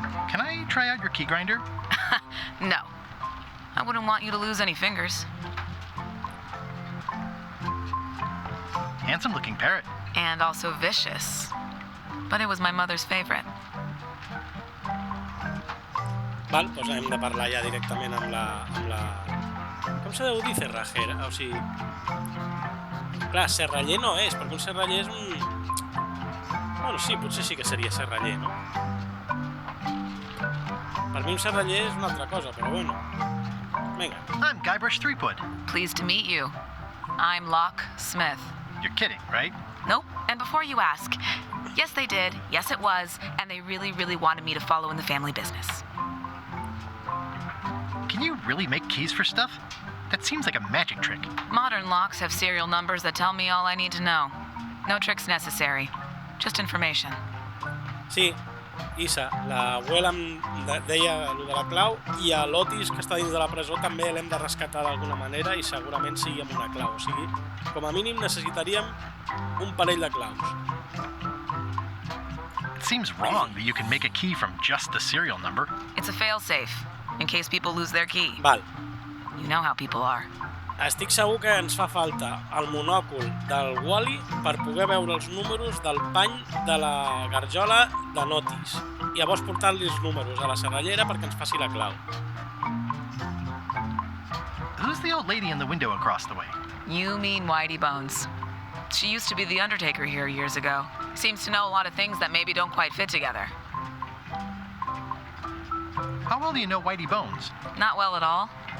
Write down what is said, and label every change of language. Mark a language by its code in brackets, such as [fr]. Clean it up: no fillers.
[en] Can I try out your key grinder? No. I wouldn't want you to lose any fingers. Handsome looking parrot. And also vicious. But it was my mother's favorite. [ca] Val, doncs hem de parlar ja directament amb la... Com se deu dir cerrajera? O sigui... Clar, serraller no és, perquè un serraller és un... Bueno, sí, potser sí que seria serraller, no? Per mi un serraller és una altra cosa, però bueno. Vinga. [en] I'm Guybrush Threepwood. Pleased to meet you. I'm Locke Smith. You're kidding, right? Nope. And before you ask, yes they did, yes it was, and they really, really wanted me to follow in the family business. Can you really make keys for stuff? That seems like a magic trick. Modern locks have serial numbers that tell me all I need to know. No tricks necessary. Just information. [ca] Sí, Isa, l'abuela em deia allò de la clau i a l'Otis, que està dins de la presó, també l'hem de rescatar d'alguna manera i segurament sigui amb una clau. O sigui, com a mínim necessitaríem un parell de claus. [en] It seems wrong that you can make a key from just the serial number. It's a fail-safe, in case people lose their key. [ca] Val. [en] You know how people are. [ca] Estic segur que ens fa falta el monòcul del Wally per poder veure els números del pany de la garjola de Notis. I llavors portar-li els números a la serrallera perquè ens faci la clau. [en] Who's the old lady in the window across the way? You mean Whitey Bones. She used to be the undertaker here years ago. Seems to know a lot of things that maybe don't quite fit together. How well do you know Whitey Bones? Not well at all.